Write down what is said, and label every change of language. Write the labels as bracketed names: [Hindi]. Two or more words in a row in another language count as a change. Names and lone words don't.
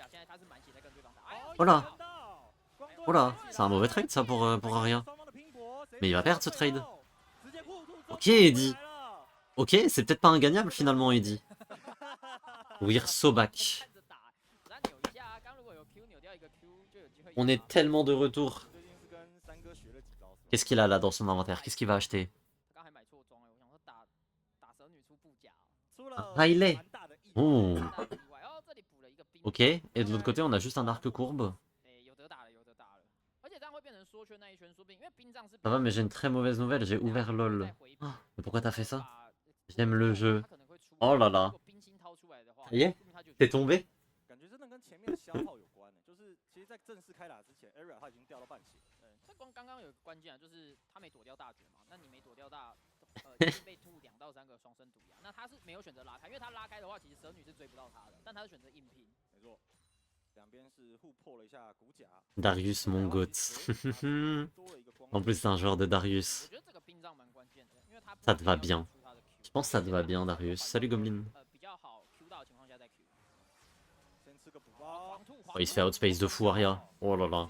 [French] Oh là! Oh là, c'est un mauvais trade ça pour Arya. Mais il va perdre ce trade. Ok Eddie. Ok, c'est peut-être pas ingagnable finalement Eddie. [English] We're so back. [French] On est tellement de retour. Qu'est-ce qu'il a là dans son inventaire? Qu'est-ce qu'il va acheter? Un Riley. Oh. Ok, et de l'autre côté, on a juste un arc courbe. Ça va, mais j'ai une très mauvaise nouvelle, j'ai ouvert LOL. Oh, mais pourquoi t'as fait ça? J'aime le jeu. Oh là là. Ça y est? T'es tombé? [Chinese] 感觉真的跟前面的消耗有关的，就是其实，在正式开打之前 ，Area 他已经掉到半血。这刚刚有个关键啊，就是他没躲掉大绝嘛，那你没躲掉大，已经被吐2到3个双生毒牙，那他是没有选择拉开，因为他拉开的话，其实蛇女是追不到他的，但他是选择硬拼。没错，两边是互破了一下骨甲。 [French] Darius, mon goat. En plus, c'est un joueur de Darius. Ça te va bien. Je pense que ça te va bien, Darius. Salut, Goblin. Oh, il se fait outspace de fou, Arya. Oh là là.